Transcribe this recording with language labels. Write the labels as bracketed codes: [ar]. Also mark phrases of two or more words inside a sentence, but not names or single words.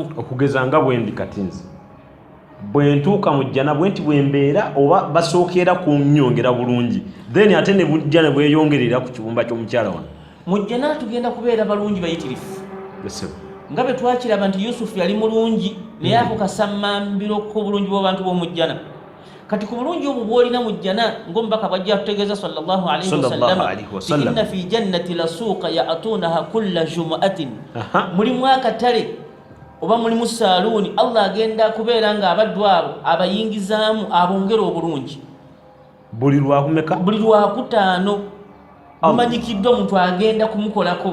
[lg] Okugeza nga bwe ndi kati nze bwe ntuuka mu jjana bwe nti bwe mbeera oba basookera ku nnyongera bulungi then ate ne bujjana bweyongerera ku kibumba ky'omukyala wano. Mu jjana tugenda kubeera balungi bayitirifu nga bwe twakiraba nti Yusufu yali mulungi naye ako kasammambiro k'obulungi bw'abantu b'omu jjana. Kati ku bulungi obwo bw'olina mu jjana ng'omubaka bw'ajja tutegeeza [ar] صلى الله عليه وسلم, إن في الجنة لسوقا يأتونها كل جمعة, [lg] mulimu akatale oba mulimu saaluuni Allah agenda kubeera nga abaddu abo abayingizaamu abongera obulungi buli lwakumeka, buli lwakutaano mumanyikiddwa omuntu agenda kumukolako.